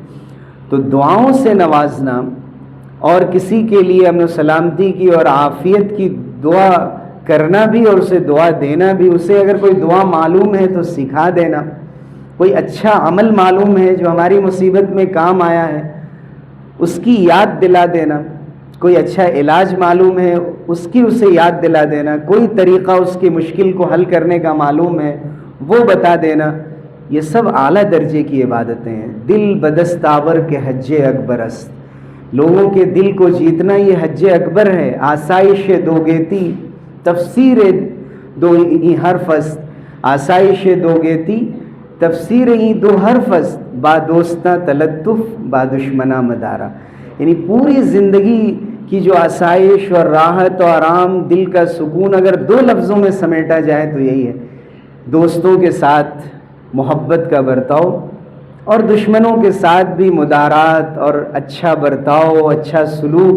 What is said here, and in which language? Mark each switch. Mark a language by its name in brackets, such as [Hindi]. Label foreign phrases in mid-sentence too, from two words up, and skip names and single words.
[Urdu] تو دعاؤں سے نوازنا اور کسی کے لیے امن و سلامتی کی اور عافیت کی دعا کرنا بھی اور اسے دعا دینا بھی، اسے اگر کوئی دعا معلوم ہے تو سکھا دینا، کوئی اچھا عمل معلوم ہے جو ہماری مصیبت میں کام آیا ہے اس کی یاد دلا دینا، کوئی اچھا علاج معلوم ہے اس کی اسے یاد دلا دینا، کوئی طریقہ اس کی مشکل کو حل کرنے کا معلوم ہے وہ بتا دینا، یہ سب اعلیٰ درجے کی عبادتیں ہیں۔ [Persian] دل بدستاور کے حج اکبر است، [Urdu] لوگوں کے دل کو جیتنا یہ حج اکبر ہے۔ [Persian] آسائش دوگیتی تفسیر دو ای حرف است، آسائش دوگیتی تفسیر ای دو حرف است، با دوستاں تلطف با دشمناں مدارا، [Urdu] یعنی پوری زندگی کی جو آسائش اور راحت اور آرام، دل کا سکون اگر دو لفظوں میں سمیٹا جائے تو یہی ہے، دوستوں کے ساتھ محبت کا برتاؤ اور دشمنوں کے ساتھ بھی مدارات اور اچھا برتاؤ، اچھا سلوک۔